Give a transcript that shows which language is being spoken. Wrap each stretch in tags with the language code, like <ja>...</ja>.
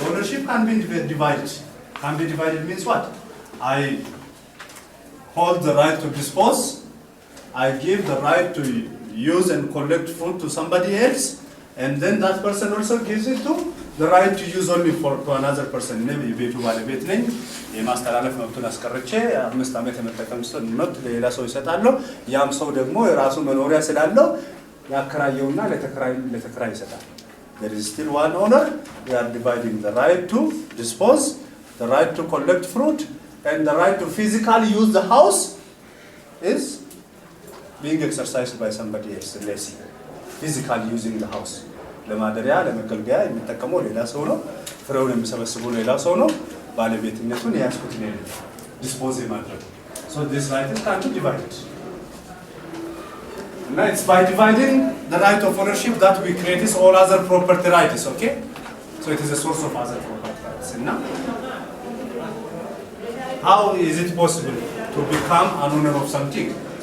<en>Ownership can be divided. Can be divided means what? I hold the right to dispose. I give the right to use and collect food to somebody else, and then that person also gives it to the right to use only to another person.</en> <am>እኔ ቤቱ ባለቤት ነኝ። የማስተላለፍ መብቱን አስቀርቼ 5 ዓመት የመጠቀም መብት ለሌላ ሰው ይሰጣለሁ። ያም ሰው ደግሞ የራሱ መኖሪያ ስላለው ያከራየውና ለተከራይ ይሰጣል።</am> <en>There is still one owner. We are dividing the right to dispose, the right to collect fruit, and the right to physically use the house is being exercised by somebody else. Lessee, physically using the house.</en> <am>ለማደሪያ ለመገልገያ የሚጠቀመው ሌላ ሰው ነው። ፍሬውን የሚሰበስበው ሌላ ሰው ነው። ባለቤትነቱን ያስኩት ነው ዲስፖዝ የማድረግ</am> <en>so this right is can be divided. And it's by dividing the right of ownership that we create all other property rights, okay? So it is a source of other property rights. And now, how is it possible to become an owner of something?</en>